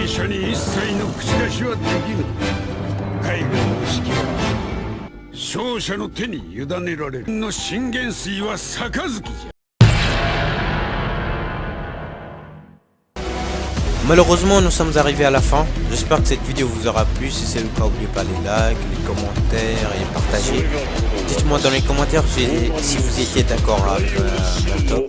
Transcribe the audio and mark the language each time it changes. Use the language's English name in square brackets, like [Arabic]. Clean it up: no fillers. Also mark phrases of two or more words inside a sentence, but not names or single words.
[Japanese] 者に一切の口出しはできぬ。海軍の指揮は勝者の手に委ねられる。の信玄水は杯じゃ。 [French] Malheureusement, nous sommes arrivés à la fin. J'espère que cette vidéo vous aura plu. Si c'est le cas, n'oubliez pas les likes, les commentaires et partager. Dites-moi dans les commentaires si vous étiez d'accord avec mon top.